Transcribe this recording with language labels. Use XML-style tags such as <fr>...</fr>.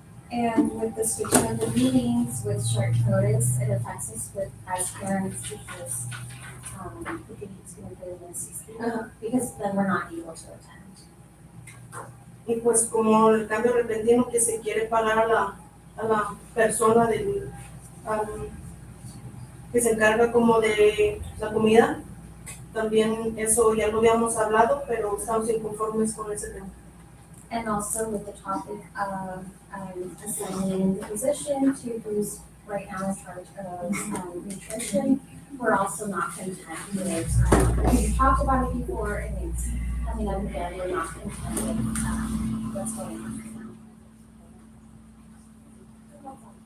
<en>And with the switching of the meetings with short notice, it affects us as parents because we think it's going to be assisting, because then we're not able to attend.</en> <es>Y pues como el cambio repentino que se quiere pagar a la persona que se encarga como de la comida, también eso ya lo habíamos hablado, pero estamos inconformes con ese tema.</es> <en>And also with the topic of assigning the position to who's right now in charge of nutrition, we're also not content with it. We've talked about it before, and it's coming up again. We're not content with what's going on right now.</en>